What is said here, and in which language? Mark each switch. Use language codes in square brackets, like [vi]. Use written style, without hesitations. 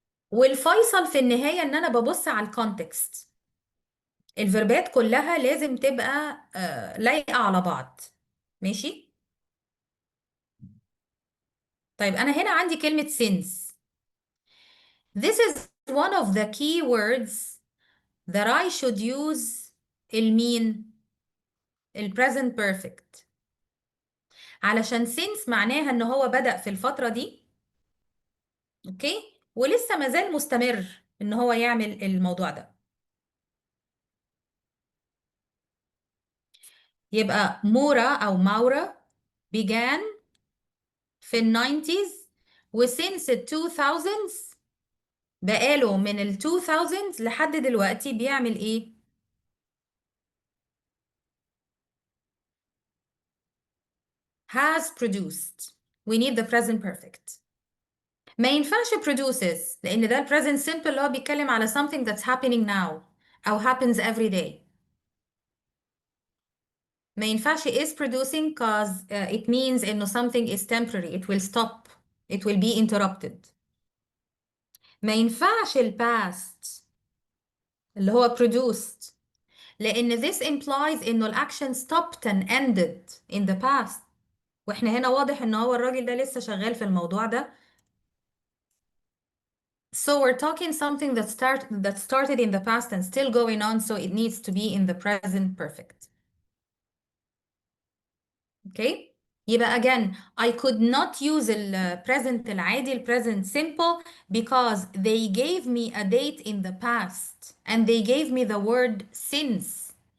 [ar] والفيصل في النهاية ان انا ببص على الكونتكست. الفيربات كلها لازم تبقى لايقة على بعض. ماشي. طيب انا هنا عندي كلمة since. [en] This is one of the key words that I should use. [ar] المين؟ البريزنت بيرفكت. علشان since معناها ان هو بدأ في الفترة دي. اوكي. ولسه مازال مستمر ان هو يعمل الموضوع ده. يبقى مورا او ماورا began في الناينتيز، وسينس ال 2000s بقاله من ال 2000s لحد دلوقتي بيعمل ايه؟ [en] has produced. we need the present perfect. [ar] ما ينفعش produces لان ده ال present simple اللي هو بيتكلم على [en] something that's happening now [ar] او [en] happens every day. [ar] ما ينفعش [en] is producing cause it means [ar] إنه [en] something is temporary, it will stop, it will be interrupted. [ar] ما ينفعش ال [en] past [ar] اللي هو [en] produced [ar] لأن [en] this implies [ar] إنه ال [en] action stopped and ended in the past. [ar] وإحنا هنا واضح إن هو الراجل ده لسه شغال في الموضوع ده. [en] So we're talking something that started in the past and still going on, so it needs to be in the present perfect. Okay. [ar] يبقى [en] again I could not use ال present [ar] العادي [en] ال present simple because they gave me a date in the past and they gave me the word since.